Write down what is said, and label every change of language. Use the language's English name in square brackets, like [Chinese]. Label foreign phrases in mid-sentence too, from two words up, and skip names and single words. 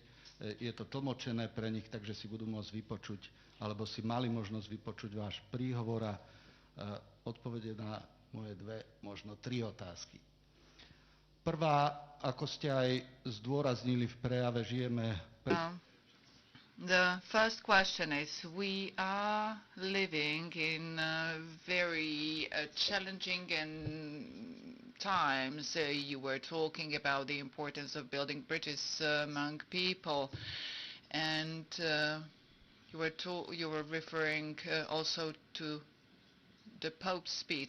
[Slovak] Je to tlmočené pre nich, takže si budú môcť vypočuť, alebo si mali možnosť vypočuť váš príhovor a odpovede na moje 2, možno 3 otázky. Prvá, ako ste aj zdôraznili v prejave, žijeme... [English] The first question is, we are living in very challenging times. You were talking about the importance of building bridges among people, and you were referring also to the Pope's speech.